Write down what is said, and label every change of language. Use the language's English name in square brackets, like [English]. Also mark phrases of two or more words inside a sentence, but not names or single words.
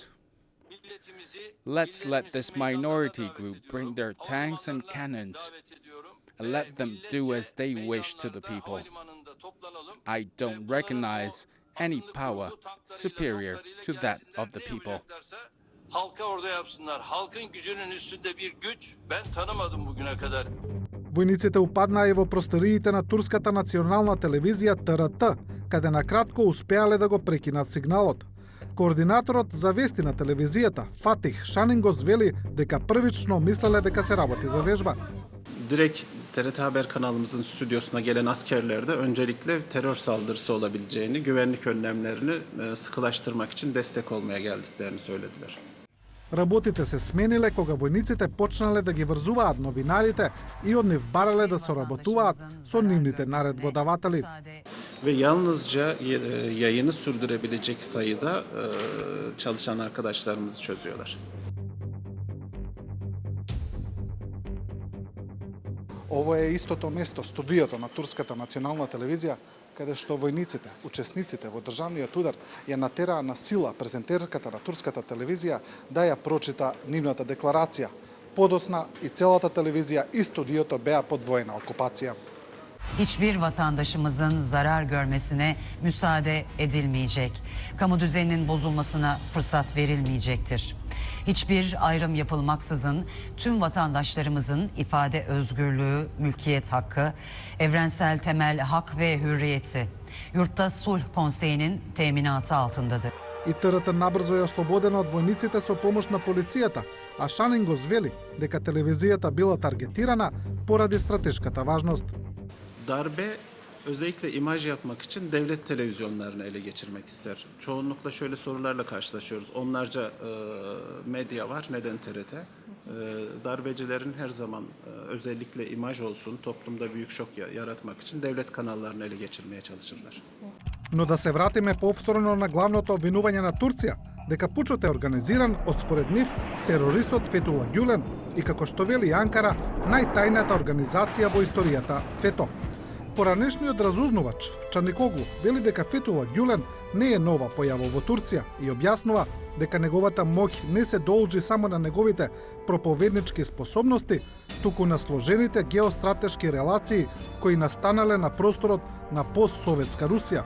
[English] Let's let this minority group bring their tanks and cannons and let them do as they wish to the people. I don't recognize any power superior to that of the people. [Turkish] Halka orada yapsınlar. Halkın gücünün üstünde bir güç ben tanımadım bugüne kadar. [Macedonian] Војниците упаднаа и во просториите на турската национална телевизија ТРТ, каде на кратко успеале да го прекинат сигналот. Координаторот за вести на телевизијата, Фатих Шанингос, вели дека првично мислеле дека се работи за вежба. [Turkish] Direkt TRT Haber kanalımızın stüdyosuna gelen askerler de öncelikle terör saldırısı olabileceğini, güvenlik önlemlerini sıkılaştırmak için destek olmaya geldiklerini söylediler. [Macedonian] Работите се смениле кога војниците почнале да ги врзуваат новинарите и од нив барале да соработуваат со нивните наредбодаватели. [Turkish] Ve yalnızca yayını sürdürebilecek sayıda çalışan arkadaşlarımızı çözüyorlar. [Macedonian] Ово е истото место, студиото на Турската национална телевизија, каде што војниците, учесниците во државниот удар ја натераа на сила презентерката на Турската телевизија да ја прочита нивната декларација. Подоцна и целата телевизија и студиото беа под воена окупација. [Turkish] Hiçbir vatandaşımızın zarar görmesine müsaade edilmeyecek. Kamu düzeninin bozulmasına fırsat verilmeyecektir. Hiçbir ayrım yapılmaksızın tüm vatandaşlarımızın ifade özgürlüğü, mülkiyet hakkı, evrensel temel hak ve hürriyeti Yurtta Sulh Konseyi'nin teminatı altındadır. [Macedonian] И ТРТ набрзо е ослободена од војниците со помош на полицијата, а Шанингос вели дека телевизијата била таргетирана поради стратешката важност. [Turkish] Darbe özellikle imaj yapmak için devlet televizyonlarını ele geçirmek ister. Çoğunlukla şöyle sorularla karşılaşıyoruz. Onlarca medya var, neden TRT? Darbecilerin her zaman özellikle imaj olsun, toplumda büyük şok yaratmak için devlet kanallarını ele geçirmeye çalışırlar. [Macedonian] Но да се вратиме повторно на главното обвинување на Турција, дека пучот е организиран од според нив терористот Фетула Гюлен и како што вели Анкара, најтајната организација во историјата ФЕТО. Поранешниот разузнувач Чаникоглу вели дека Фетула Гюлен не е нова појава во Турција и објаснува дека неговата моќ не се должи само на неговите проповеднички способности, туку на сложените геостратешки релации кои настанале на просторот на постсоветска Русија.